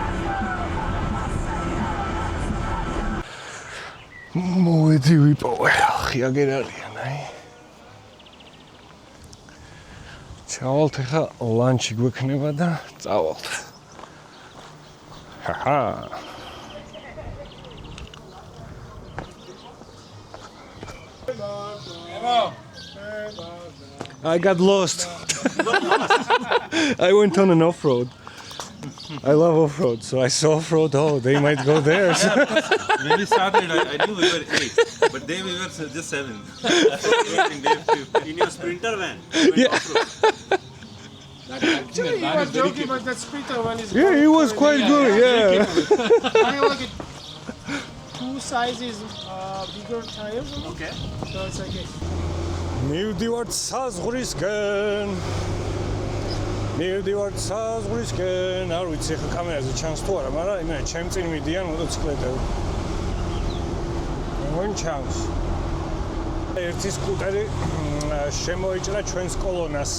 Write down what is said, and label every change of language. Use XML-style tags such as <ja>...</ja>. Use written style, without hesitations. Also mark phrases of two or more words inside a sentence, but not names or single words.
<ka>მოვედი ვიპოვე, ხიაგერ არიან, აი. ჩავალთ ახლა ლანჩი გვექნება და წავალთ. ჰაჰა.</ka> <en>I got lost. I went on an off-road. I love off-road, so I saw off-road. Oh, they might go there. When we started, I knew we were 8, but then we were just 7. In your Sprinter van? Yeah. Actually, you were joking, but that Sprinter one is. Yeah, it was quite good. Yeah. I like it. Two sizes bigger tires. Okay. So it's like it.</en> <ka>მივდივართ საზღვრისკენ. არ ვიცი ხა კამერაზე ჩანს თუ არა, მაგრამ იმენა ჩემ წინ მიდიან მოტოციკლეტები. მოგონ ჩანს. ერთი სკუტერი შემოიჭრა ჩვენს კოლონას.</ka>